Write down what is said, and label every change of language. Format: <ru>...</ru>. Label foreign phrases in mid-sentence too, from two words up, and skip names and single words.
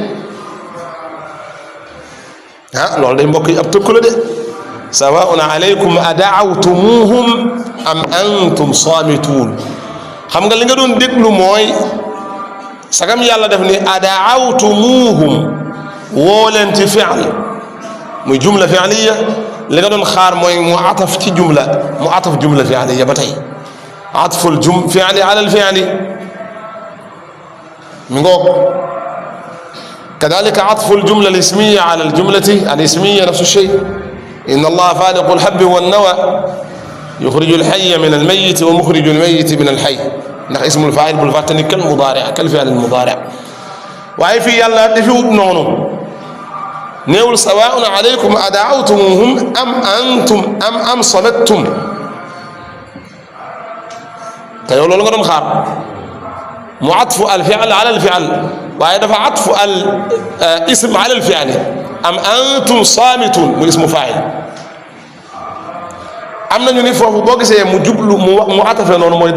<wo>loolu day mbokk yi ab tëkku la de</wo> <ar>سواء عليكم أدعوتموهم أم أنتم صامتون</ar> <wo>xam nga li nga doon déglu mooy sagam yàlla def ni adaawtumuhum woo leen ci fi'l muy</wo> <ar>جملة فعلية</ar> <wo>li nga doon xaar mooy mu ataf ci jumla mu ataf</wo> <ar>جملة فعلية</ar> <wo>ba tey</wo> <ar>عطف الفعل على الفعل</ar> <wo>mi ngoog</wo> <ar>كذلك عطف الجملة الاسمية على الجملة الاسمية نفس الشيء إن الله فالق الحب والنوى يخرج الحي من الميت ومخرج الميت من الحي ndax اسم الفاعل</ar> <wo>bul fàttani</wo> <ar>كالمضارع كالفعل المضارع</ar> <wo>waaye fii yàlla defiwut noonu néewul</wo> <ar>سواء عليكم أدعوتموهم أم صمتم</ar> <wo>te yow loolu nga doon xaar mu</wo> <ar>عطف الفعل على الفعل</ar> <wo>waaye dafa</wo> <ar>عطف الاسم على الفعل أم أنتم صامتون</ar> <wo>mu</wo> <ar>اسم فاعل</ar> <wo>am nañu ni foofu boo gisee mu jublu mu atafe noonu mooy</wo>